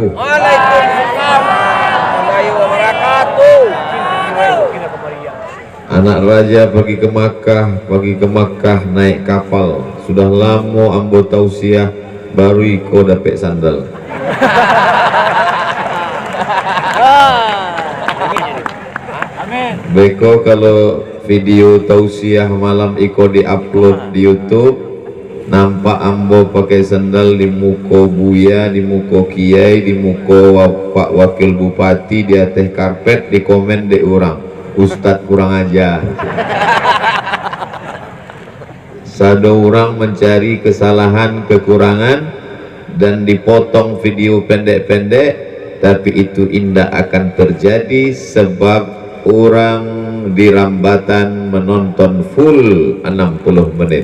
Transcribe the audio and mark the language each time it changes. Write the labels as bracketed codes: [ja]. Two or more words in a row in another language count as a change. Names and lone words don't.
[ar] وعليكم السلام ورحمة الله وبركاته. [id] Anak raja pergi ke Makkah naik kapal. [min] Sudah lama ambo tausiah baru iko dapet sandal. Beko kalau video tausiah malam iko diupload di YouTube, nampak ambo pakai sandal di muko buya, di muko kiai, di muko pak wakil bupati, di atas karpet, di komen de orang Ustadz kurang aja. Sado orang mencari kesalahan kekurangan dan dipotong video pendek-pendek, tapi itu indah akan terjadi sebab orang di Rambatan menonton full 60 menit.